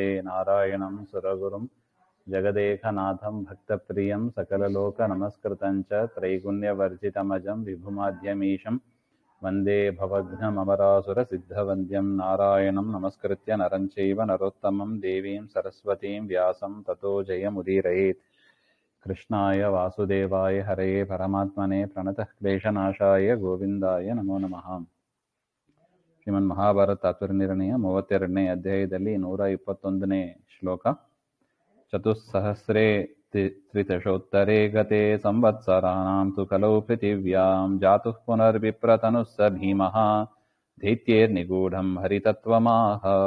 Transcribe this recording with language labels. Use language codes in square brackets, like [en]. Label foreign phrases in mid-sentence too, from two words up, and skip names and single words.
[sa] नारायणं सुरगुरुं जगदेकनाथं भक्तप्रियं सकललोकनमस्कृतं च त्रैगुण्यवर्जितमजं विभुमाद्यमीशं वन्दे भवघ्नममरासुरसिद्धवन्द्यं। नारायणं नमस्कृत्य नरं चैव नरोत्तमं देवीं सरस्वतीं व्यासं ततो जयमुदीरयेत्। कृष्णाय वासुदेवाय हरये परमात्मने प्रणतः क्लेशनाशाय गोविंदाय नमो नमः। [kn] ಶ್ರೀಮನ್ ಮಹಾಭಾರತ ತಾತ್ಪರ್ಯನಿರ್ಣಯ 32ನೇ ಅಧ್ಯಾಯದಲ್ಲಿ 121ನೇ ಶ್ಲೋಕ. [sa] ಚತುಸ್ಸಹಸ್ರೇ ತ್ರಿದಶೋತ್ತರೇ ಗತೆ ಸಂವತ್ಸರಾಣಾಂ ತು ಕಲೌ ಪೃಥಿವ್ಯಾಂ ಜಾತುಃ ಪುನರ್ವಿಪ್ರತನುಃ ಸ ಭೀಮಃ ದೈತ್ಯೈರ್ನಿಗೂಢಂ ಹರಿತತ್ವಮಾಹ.